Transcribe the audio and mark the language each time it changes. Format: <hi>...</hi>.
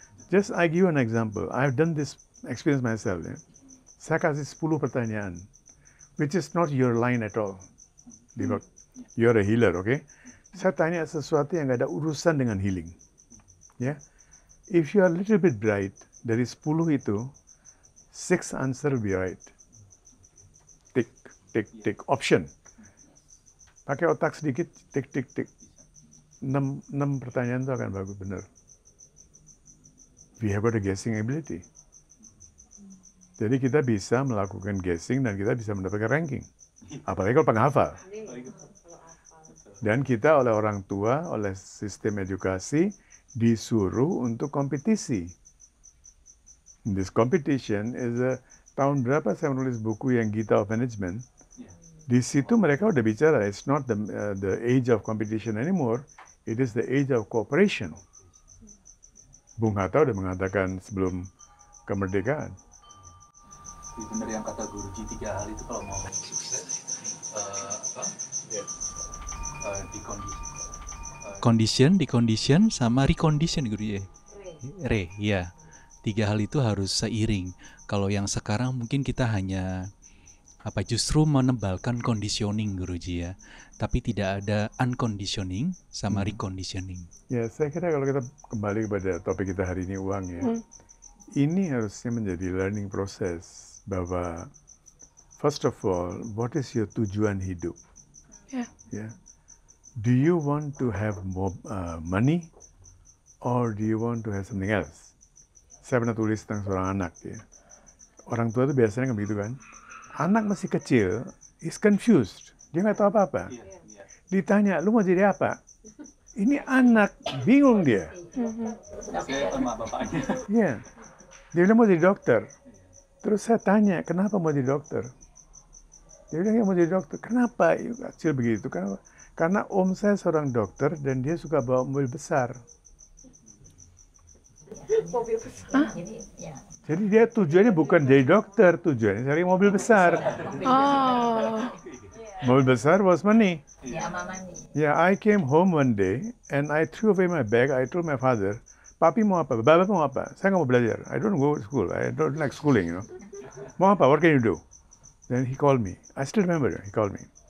<en>Just I give you an example. I've done this experience myself. Ya.</en> <id>Saya kasih 10 pertanyaan,</id> <en>which is not your line at all. You're a healer, okay?</en> <id>Saya tanya sesuatu yang nggak ada urusan dengan healing.</id> <en>Ya, if you are a little bit bright,</en> <id>dari 10 itu,</id> <en>6 answer will be right.</en> <id>Tick, option. Pakai otak sedikit, tick. 6 pertanyaan itu akan bagus, benar.</id> <en>We have got a guessing ability.</en> <id>Jadi kita bisa melakukan guessing dan kita bisa mendapatkan ranking. Apalagi kalau penghafal. Dan kita oleh orang tua, oleh sistem edukasi, disuruh untuk kompetisi.</id> <en>This competition is a</en> <id>tahun berapa saya menulis buku yang Gita of Management. Di situ mereka udah bicara,</id> <en>it's not the age of competition anymore, it is the age of cooperation.</en> <id>Bung Hatta udah mengatakan sebelum kemerdekaan. Benar yang kata Guruji 3 hal itu kalau mau sukses condition sama recondition Guruji. Ya. 3 hal itu harus seiring. Kalau yang sekarang mungkin kita hanya justru menebalkan conditioning Guruji ya. Tapi tidak ada unconditioning sama reconditioning. Ya, saya kira kalau kita kembali kepada topik kita hari ini, uang ya. Ini harusnya menjadi</id> <en>learning process bahwa first of all, what is your</en> <id>tujuan hidup?</id> <en>Yeah. Do you want to have more money or do you want to have something else?</en> <id>Saya pernah tulis tentang seorang anak ya. Orang tua itu biasanya kan begitu kan. Anak masih kecil,</id> <en>is confused.</en> <id>Dia nggak tahu apa-apa. Ditanya, lu mau jadi apa? Ini anak, bingung dia. Sama bapaknya. Iya. Dia bilang mau jadi dokter. Terus saya tanya, kenapa mau jadi dokter? Dia bilang, ya mau jadi dokter. Kenapa? Kecil begitu. Kenapa? Karena om saya seorang dokter dan dia suka bawa mobil besar. Jadi dia tujuannya bukan jadi dokter, tujuannya cari mobil besar. Mobil besar</id> <en>was money. Yeah, I came home one day and I threw away my bag. I told my father,</en> <id>Papi mau apa? Baba mau apa? Saya nggak mau belajar.</id> <en>I don't go to school. I don't like schooling, you know.</en> <id>Mau apa?</id> <en>What can you do? Then he called me. I still remember. He called me.</en>